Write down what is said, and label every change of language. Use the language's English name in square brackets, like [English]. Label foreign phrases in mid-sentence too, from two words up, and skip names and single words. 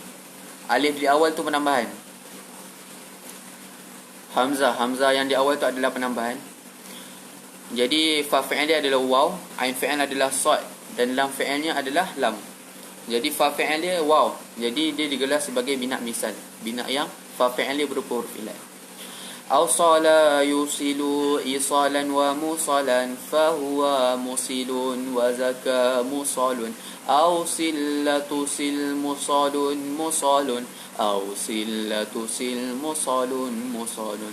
[Malay] Alif di awal tu penambahan. Hamzah yang di awal tu adalah penambahan. Jadi fa fi'il dia adalah waw, ain fi'il adalah sad dan lam fi'ilnya adalah lam. Jadi fa fi'il dia waw. Jadi dia digelar sebagai bina misal. Bina yang fa fi'il dia berupa huruf ilat. [Arabic] أوصل يوصل إيصالا وموصلا فهو موصل وذاك موصل. أوصل لا توصل موصل موصل. أوصل لا توصل موصل موصل.